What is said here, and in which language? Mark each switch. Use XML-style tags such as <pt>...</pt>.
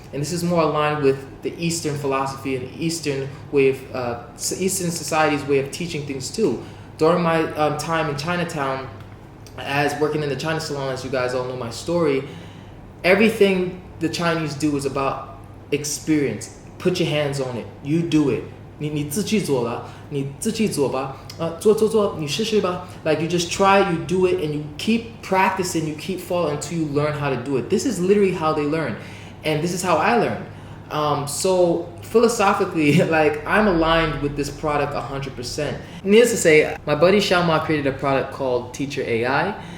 <en>And this is more aligned with the Eastern philosophy and Eastern way of, Eastern society's way of teaching things too. During my time in Chinatown, as working in the China salon, as you guys all know my story, everything the Chinese do is about experience. Put your hands on it, you do it.</en> <zh>你自己做了，你自己做吧，做，你试试吧。</zh> <en>Like, you just try, you do it, and you keep practicing, you keep following until you learn how to do it. This is literally how they learn, and this is how I learn. So philosophically, like, I'm aligned with this product 100%. Needless to say, my buddy Xiaoma created a product called TeacherAI.</en>